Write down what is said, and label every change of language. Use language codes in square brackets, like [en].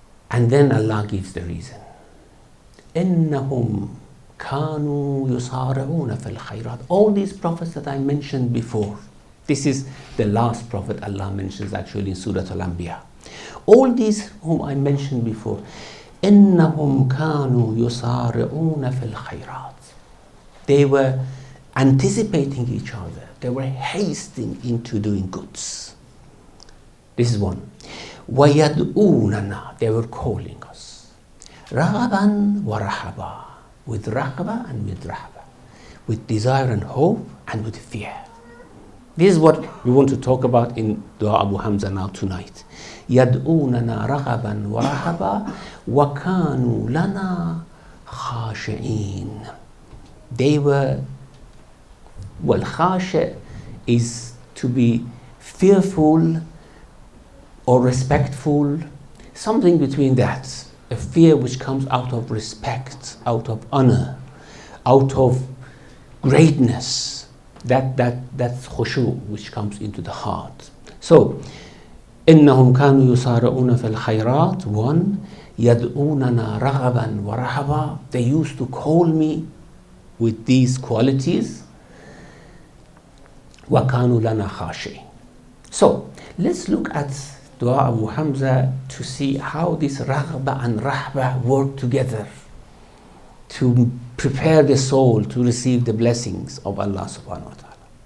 [en] And then Allah gives the reason. [ar] إِنَّهُمْ كَانُوا يُسَارِعُونَ فِي الْخَيْرَاتِ. [en] All these prophets that I mentioned before, this is the last prophet Allah mentions actually in Surah Al-Anbiya. All these whom I mentioned before, [ar] إنهم كانوا يسارعون في الخيرات. [en] They were anticipating each other. They were hasting into doing goods. This is one. [ar] وَيَدْعُونَنَا. [en] They were calling us. [ar] رَغَبًا وَرَهَبًا. [en] With raghba and with rahba. With desire and hope and with fear. This is what we want to talk about in Dua Abu Hamza now tonight. [ar] يَدْعُونَنَا رَغَبًا وَرَهَبًا وَكَانُوا لَنَا خَاشِعِينَ. [en] They were, well, khasha is to be fearful or respectful, something between that. A fear which comes out of respect, out of honor, out of greatness. That's khushu, which comes into the heart. [ar] So, إنهم كانوا يسارعون في الخيرات. One, يدعوننا رغبا ورهبا. [en] They used to call me with these qualities. [ar] وكانوا لنا خاشعين. [en] So, let's look at Dua Abu Hamza to see how this raghba and rahba work together to prepare the soul to receive the blessings of Allah subhanahu wa ta'ala.